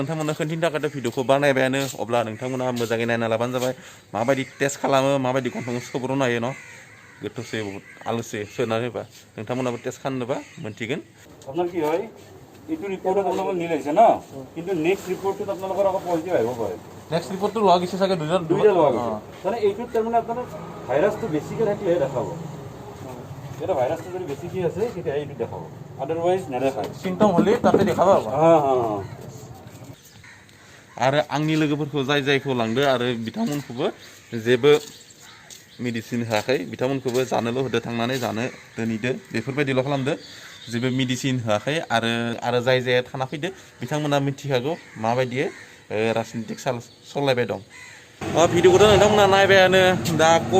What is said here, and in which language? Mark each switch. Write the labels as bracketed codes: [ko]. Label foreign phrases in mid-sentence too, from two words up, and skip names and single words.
[brx] नोंथांमोना खोन्थिनो थाखाय भिडिअखौ बानायबायानो अब्ला नोंथांमोना मोजाङै नायना लाबानो जाबाय माबायदि टेस्ट खालामो माबायदि गन्थंखौ सोब्रनो हायो न' गोथौसै बहुत आलुसै सोना होबा नोंथांमोनाबो टेस्ट खालामनोबा मोनथिगोन [as] আপোনাৰ কি হয় এইটো ৰিপৰ্টত আপোনালোকৰ মিলাইছে ন কিন্তু নেক্সট ৰিপৰ্টত আপোনালোকৰ আকৌ পজিটিভ আহিব পাৰে নেক্সট ৰিপৰ্টটো লগ হৈছে চাগে দুইটা লগ হৈছে মানে এইটোত তাৰমানে আপোনাৰ ভাইৰাছটো বেছিকৈ থাকিলেহে দেখাব এটা ভাইৰাছটো যদি বেছিকৈ আছে তেতিয়া এইটো দেখাব আদাৰৱাইজ নেদেখায় চিম্পটম হ'লে তাতে দেখাব [brx] आरो आंनि लोगोफोरखौ जायखौ लांदो आरो बिथांमोनखौबो जेबो मेडिसिन होआखै बिथांमोनखौबो जानोल' होदो थांनानै जानो दोनहैदो बेफोरबायदिल' खालामदो जेबो मेडिसिन होआखै आरो जाय थाना फैदो बिथांमोना मिथिखागौ माबायदि राजनितिक सालायबाय दं भिडिअखौथ' नोंथांमोना नायबायानो दा